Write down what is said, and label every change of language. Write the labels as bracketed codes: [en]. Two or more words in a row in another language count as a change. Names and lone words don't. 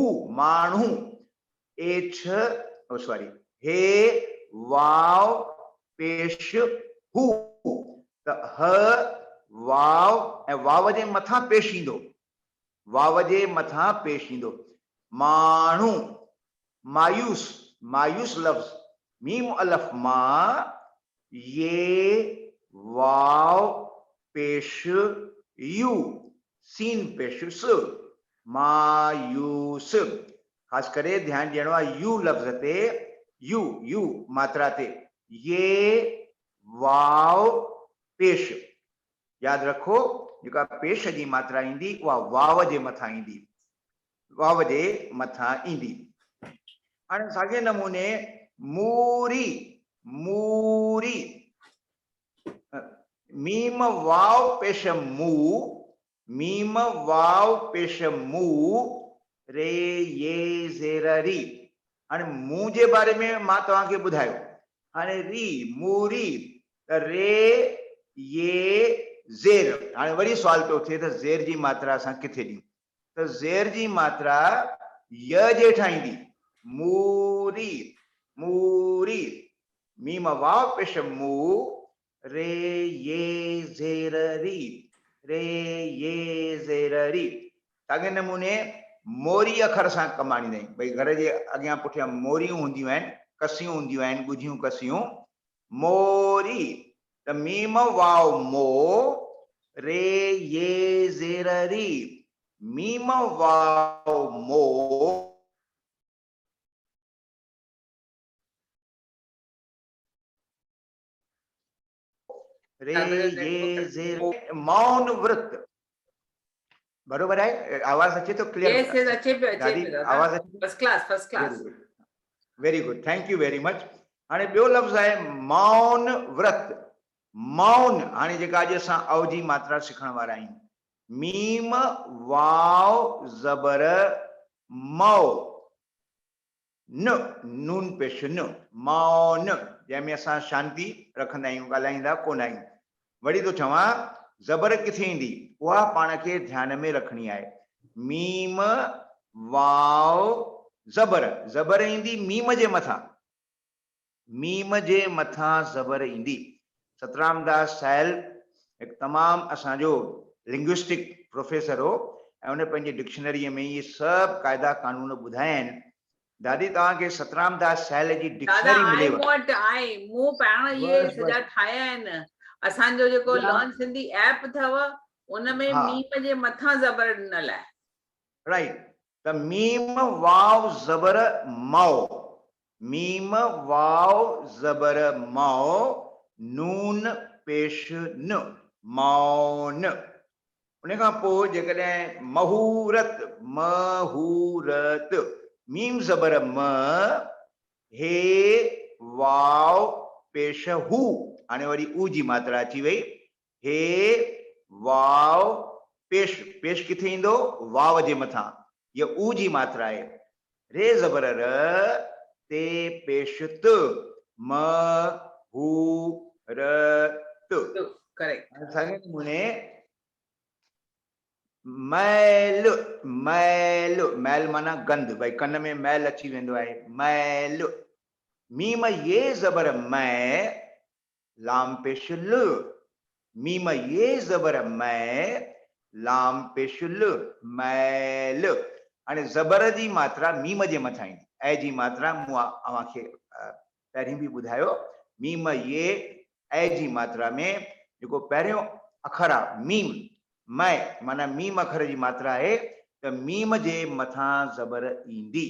[sd] माण्हू सॉरी हे वाव पेश हू त ह वाव ऐं वाव जे मथां पेश ईंदो, वाव जे मथां पेश ईंदो। माण्हू, मायूस, मायूस लफ्ज़, मीम अलफ मा, ये वाव पेश यू, सीन पेश स, मायूस। खास करे ध्यान ॾियणो आहे यू लफ्ज़ ते, यू यू मात्रा ते, ये वाव पेश। याद रखो जेका पेश जी मात्रा ईंदी उहा वाव जे मथां ईंदी, वाव जे मथां ईंदी। हाणे साॻिए नमूने मूरी, मूरी, मीम वाव पेश मू, मीम वाव पेश मू, रे ये ज़ेर री। हाणे मूं जे बारे में मां तव्हांखे ॿुधायो, हाणे री मूरी त रे ये ज़ेर। हाणे वरी सुवाल पियो थिए त ज़ेर जी मात्रा असां किथे ॾियूं, त ज़ेर जी मात्रा य जे हेठां ईंदी, मूरी, मूरी, मीम वाव पेश मू, रे ये ज़ेर री, रे ये ज़ेर री। साॻिए नमूने मोरी अखर सां कमु आणींदा आहियूं, भई घर जे अॻियां पुठियां मोरियूं हूंदियूं आहिनि, कसियूं हूंदियूं आहिनि, ॻुझियूं कसियूं, मोरी त मीम वाव मो, रे ये ज़ेर री, मीम वाव मो, रे ये ज़ेर, मौन व्रत। बरोबर है, आवाज अचे तो क्लियर? [en] Yes, yes, [hi] अच्छे पे [sd] दादी दादा। आवाज अचे? [en] first class, first class. very good, thank you very much. [sd] हाणे ॿियो लफ़्ज़ आहे मौन व्रत। मौन, हाणे जेका अॼु असां अव जी मात्रा सिखण वारा आहियूं, मीम वाव ज़बर मौ, न नून पेश न, मौन, जंहिंमें असां शांती रखंदा आहियूं, ॻाल्हाईंदा कोन आहियूं। वरी थो चवां ज़बर किथे ईंदी, उहा पाण खे ध्यान में रखणी आहे। मीम वाव ज़बर, ज़बर ईंदी मीम जे मथां, मीम जे मथां ज़बर ईंदी। सतराम दास साहिल हिकु तमामु असांजो [en] linguistic professor [sd] हो ऐं उन पंहिंजी डिक्शनरीअ में इहे सभु क़ाइदा कानून ॿुधाया आहिनि। दादी तव्हांखे सतराम दास साहिल जी दादा डिक्शनरी आई मिलेव? [en] want I, [sd] मूं पाण ये सॼा ठाहिया आहिनि। असांजो जेको लर्न सिंधी ऐप अथव उन में मीम जे मथां ज़बर ॾिनल आहे। राइट, त मीम वाव ज़बर मौ, मीम वाव ज़बर मौ, नून पेश न, मौन। उन खां पोइ जेकॾहिं महूरत, महूरत, मीम ज़बर म, हे वाव पेश हू, हाणे वरी ऊ जी मात्रा अची वई, हे वाव पेश, पेश किथे ईंदो, वाव जे मथां, ये ऊ जी मात्रा आहे। रे ज़बर र, ते पेश त, म हू र त। करेक्ट। साॻिए नमूने मैल, मैल, मैल माना गंद, भई कन में मैल अची वेंदो आहे, मैल, मीम ये ज़बर मै, लाम पेश ल, मीम ये ज़बर मै, लाम पेश ल, मैल। हाणे ज़बर जी मात्रा मीम जे मथां ईंदी, ऐ जी मात्रा मूं अव्हांखे पहिरीं बि ॿुधायो, मीम ये ऐ जी मात्रा में जेको पहिरियों अखर आहे मीम, मै माना मीम अखर जी मात्रा आहे, त मीम जे मथां ज़बर ईंदी।